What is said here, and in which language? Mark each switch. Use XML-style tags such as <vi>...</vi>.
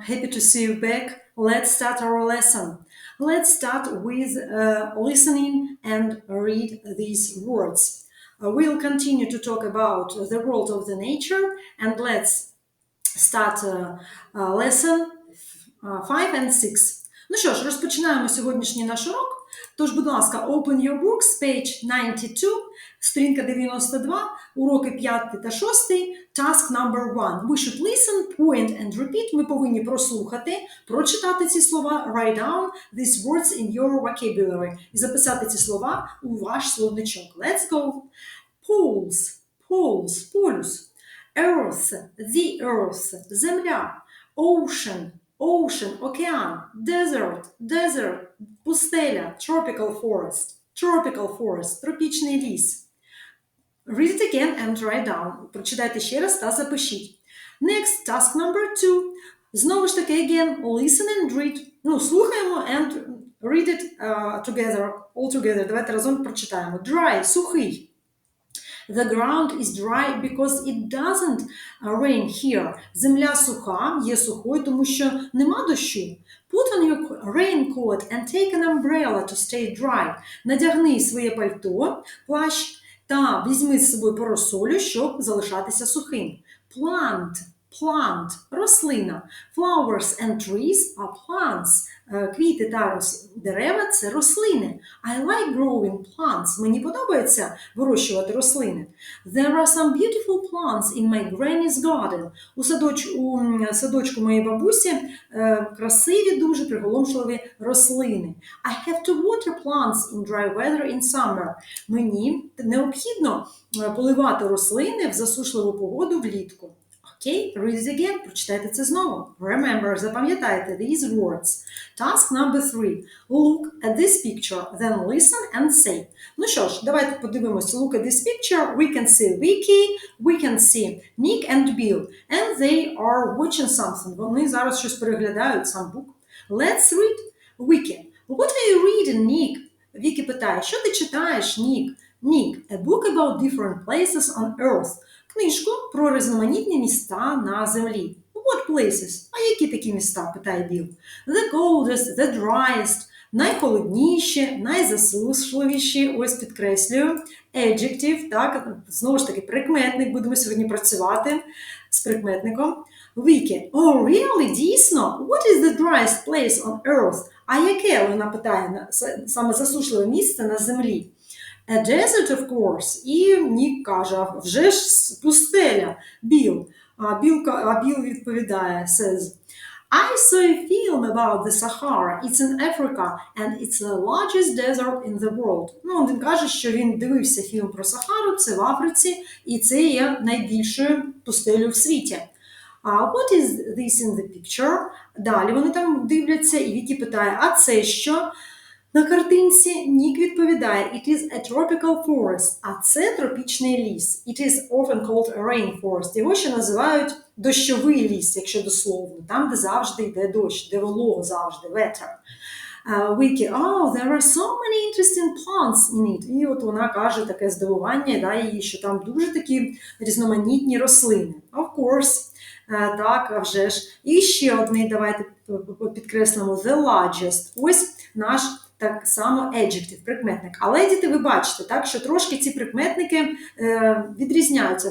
<en>Happy to see you back. Let's start our lesson. Let's start with listening and read these words. We'll continue to talk about the world of the nature, and let's start lesson 5 and 6.</en> <uk>Ну що ж, розпочинаємо сьогоднішній наш урок. Тож, будь ласка,</uk> <en>open your books, page 92,</en> <uk>сторінка 92, уроки 5 та 6,</uk> <en>task number 1. We should listen, point and repeat.</en> <uk>Ми повинні прослухати, прочитати ці слова,</uk> <en>write down these words in your vocabulary.</en> <uk>І записати ці слова у ваш словничок.</uk> <en>Let's go. Poles, poles, полюс. Earth, the earth, земля. Ocean, ocean, океан. Desert, desert, пустеля. Tropical forest, тропічний ліс. Read it again and write down.</en> <uk>Прочитайте ще раз та запишіть.</uk> <en>Next, task number 2.</en> <uk>Знову ж таки,</uk> <en>again, listen and read.</en> <uk>Ну, слухаємо</uk> <en>and read it all together.</en> <uk>Давайте разом прочитаємо.</uk> <en>Dry, сухий. The ground is dry because it doesn't rain here.</en> <uk>Земля суха, є сухою, тому що нема дощу.</uk> <en>Put on your raincoat and take an umbrella to stay dry.</en> <uk>Надягни своє пальто, плащ, та візьми з собою парасолю, щоб залишатися сухим.</uk> <en>Plant, рослина. Flowers and trees are plants.</en> <uk>Квіти та дерева – це рослини.</uk> <en>I like growing plants.</en> <uk>Мені подобається вирощувати рослини.</uk> <en>There are some beautiful plants in my granny's garden.</en> <uk>У садочку моєї бабусі красиві, дуже приголомшливі рослини.</uk> <en>I have to water plants in dry weather in summer.</en> <uk>Мені необхідно поливати рослини в засушливу погоду влітку.</uk> <en>Окей, read it again,</en> <uk>прочитайте це знову.</uk> <en>Remember, запам'ятайте these words. Task number 3. Look at this picture, then listen and say.</en> <uk>Ну що ж, давайте подивимося.</uk> <en>Look at this picture. We can see Vicky, we can see Nick and Bill. And they are watching something.</en> <uk>Вони зараз щось переглядають,</uk> <en>some book. Let's read. Vicky. What are you reading, Nick?</en> <uk>Вікі питає, що ти читаєш, Нік?</uk> <en>Nick, a book about different places on earth.</en> <uk>Книжку про різноманітні міста на землі.</uk> <en>What places?</en> <uk>А які такі міста? Питає Біл.</uk> <en>The coldest, the driest,</en> <uk>найхолодніші, найзасушливіші, ось підкреслюю. Adjective, так, знову ж таки, прикметник, будемо сьогодні працювати з прикметником.</uk> <en>Вікі. Oh, really? Дійсно? What is the driest place on earth?</en> <uk>А яке, вона питає, саме засушливе місце на землі?</uk> <en>A desert, of course.</en> <uk>І Нік каже, вже ж пустеля. Біл. А Біл відповідає,</uk> <en>says, I saw a film about the Sahara. It's in Africa and it's the largest desert in the world.</en> <uk>Ну, він каже, що він дивився фільм про Сахару, це в Африці, і це є найбільшою пустелею в світі.</uk> <en>What is this in the picture?</en> <uk>Далі вони там дивляться, і Вікі питає, а це що? На картинці Нік відповідає,</uk> <en>it is a tropical forest,</en> <uk>а це тропічний ліс.</uk> <en>It is often called a rainforest.</en> <uk>Його ще називають дощовий ліс, якщо дословно, там, де завжди йде дощ, де волого завжди, ветер.</uk> <en>Вікі, oh, there are so many interesting plants in it.</en> <uk>І от вона каже таке здивування, да, їй, що там дуже такі різноманітні рослини.</uk> <en>Of course.</en> <uk>Так, а вже ж. І ще одний, давайте підкреслимо,</uk> <en>the largest.</en> <uk>Ось наш так само adjective, прикметник. Але, діти, ви бачите, так, що трошки ці прикметники відрізняються.</uk>